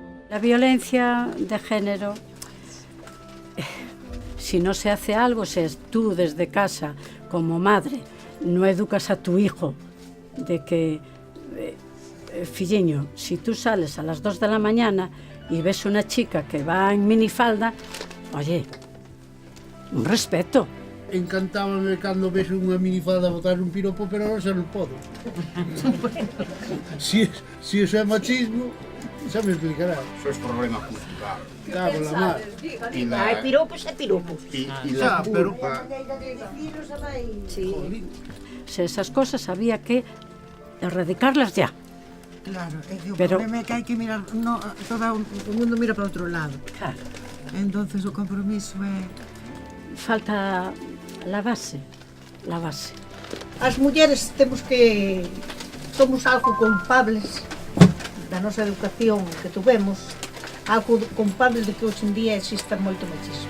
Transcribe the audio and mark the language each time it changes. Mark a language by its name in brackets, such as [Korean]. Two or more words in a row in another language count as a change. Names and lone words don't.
[Spanish] La violencia de género, si no se hace algo, si tú desde casa, como madre, no educas a tu hijo de que, filliño, si tú sales a las 2 de la mañana y ves una chica que va en minifalda, oye, un respeto. [Galician] Encantábame cando ves unha minifalda botar un piropo, pero ahora xa non podo. Si eso é machismo, xa me explicará. [Spanish] Eso es problema cultural. Cago la mar. [Galician] Hai piropos e piropos. [Spanish] Y la culpa... Sí. Si esas cosas había que erradicarlas ya. [Galician] Claro, é que o [Spanish] Pero- [Galician] problema é que hai que mirar, no, todo o mundo mira para outro lado. Claro. Entonces o compromiso é... [Spanish] Falta la base, la base. [Galician] As mulleres temos que... somos algo culpables da nosa educación que tuvemos, algo culpables de que hoxe en día exista moito machismo.